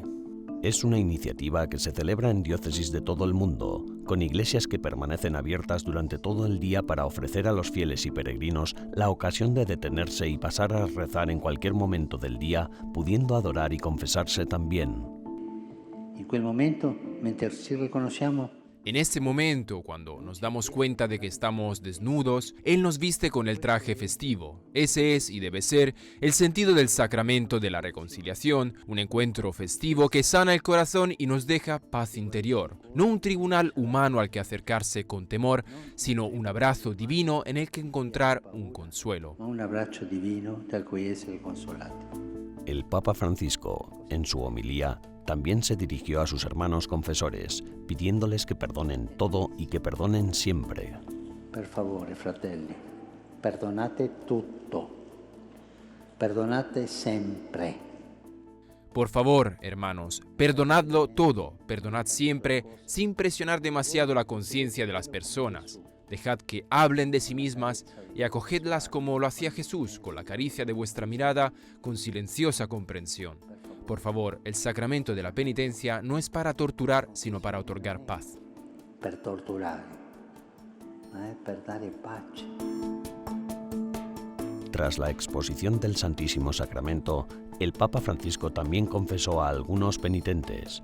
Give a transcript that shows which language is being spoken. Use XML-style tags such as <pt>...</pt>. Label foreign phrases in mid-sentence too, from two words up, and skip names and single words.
<es>Es una iniciativa que se celebra en diócesis de todo el mundo, con iglesias que permanecen abiertas durante todo el día para ofrecer a los fieles y peregrinos la ocasión de detenerse y pasar a rezar en cualquier momento del día, pudiendo adorar y confesarse también.</es> <it>En quel momento, mientras ci riconosciamo,</it> <es>En este momento, cuando nos damos cuenta de que estamos desnudos, Él nos viste con el traje festivo. Ese es y debe ser el sentido del sacramento de la reconciliación, un encuentro festivo que sana el corazón y nos deja paz interior. No un tribunal humano al que acercarse con temor, sino un abrazo divino en el que encontrar un consuelo.</es> <it>un abbraccio divino dal cui essere consolati.</it> <es>El Papa Francisco, en su homilía, también se dirigió a sus hermanos confesores, pidiéndoles que perdonen todo y que perdonen siempre.</es> <it>Per favore, fratelli, perdonate tutto. Perdonate sempre.</it> <es>Por favor, hermanos, perdonadlo todo, perdonad siempre, sin presionar demasiado la conciencia de las personas. Dejad que hablen de sí mismas y acogedlas como lo hacía Jesús, con la caricia de vuestra mirada, con silenciosa comprensión. Por favor, el sacramento de la penitencia no es para torturar, sino para otorgar paz.</es> <it>Per torturare, per dare pace.</it> <es>Tras la exposición del Santísimo Sacramento, el Papa Francisco también confesó a algunos penitentes.</es>